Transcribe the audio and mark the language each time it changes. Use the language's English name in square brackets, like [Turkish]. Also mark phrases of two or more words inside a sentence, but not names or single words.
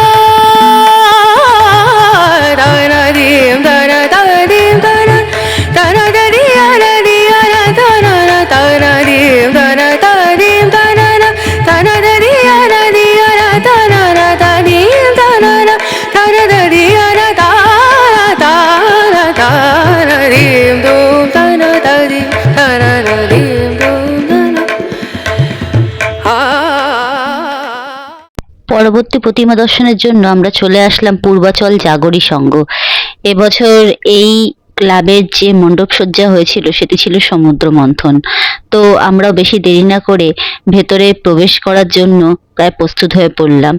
[Bangla] dana dim dana da dim dana dana da di na dana na dana dim dana da dim dana na dana da di na dana na da dim dana na dana da di na dana dana dim dum dana da dim dana na dim dum dana পরবর্তী প্রতিমা দর্শনের জন্য আমরা চলে আসলাম পূর্বাচল জাগরী সংঘ। এবছর এই ক্লাবের যে মণ্ডপ সজ্জা হয়েছিল সেটি ছিল সমুদ্র মন্থন। তো আমরাও বেশি দেরি না করে ভেতরে প্রবেশ করার জন্য প্রায় প্রস্তুত হয়ে পড়লাম।